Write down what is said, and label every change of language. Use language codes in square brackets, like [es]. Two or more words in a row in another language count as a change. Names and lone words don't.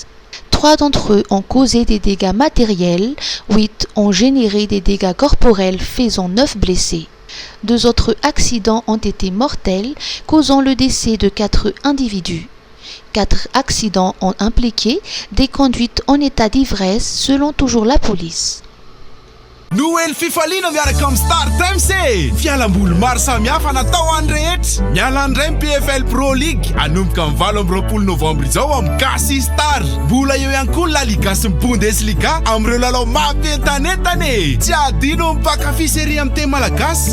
[fr] 3 d'entre eux ont causé des dégâts matériels, 8 ont généré des dégâts corporels faisant 9 blessés. 2 autres accidents ont été mortels, causant le décès de 4 individus. 4 accidents ont impliqué des conduites en état d'ivresse selon toujours la police. [mg] Noël fifaliana miaraka amin'ny Star Times e! Fialamboly maro samihafa natao any rehetra. Miala andray ny PFL Pro League anomboka amin'ny 7 novambra izao amin'ny Gasy Star. Mbola eo ihany koa La Liga sy ny Bundesliga amin'ireo lalao mampientanentana e! Tsy adino mpakafy série amin'ny teny malagasy.